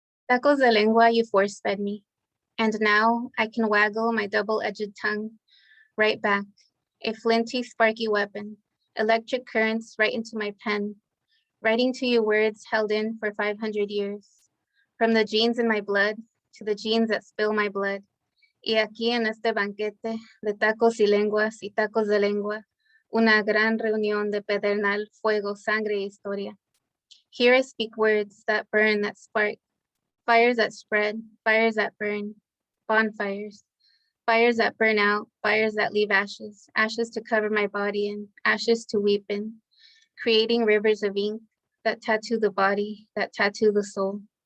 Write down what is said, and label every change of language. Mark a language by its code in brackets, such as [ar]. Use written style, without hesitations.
[en] Tacos de lengua you force-fed me, and now I can waggle my double-edged tongue right back, a flinty, sparky weapon, electric currents right into my pen, writing to you words held in for 500 years, from the genes in my blood to the genes that spill my blood. [es] Y aquí en este banquete de tacos y lenguas y tacos de lengua, una gran reunión de pedernal, fuego, sangre y historia. [en] Here I speak words that burn, that spark, fires that spread, fires that burn. bonfires, fires that burn out, fires that leave ashes, ashes to cover my body in, ashes to weep in, creating rivers of ink that tattoo the body, that tattoo the soul.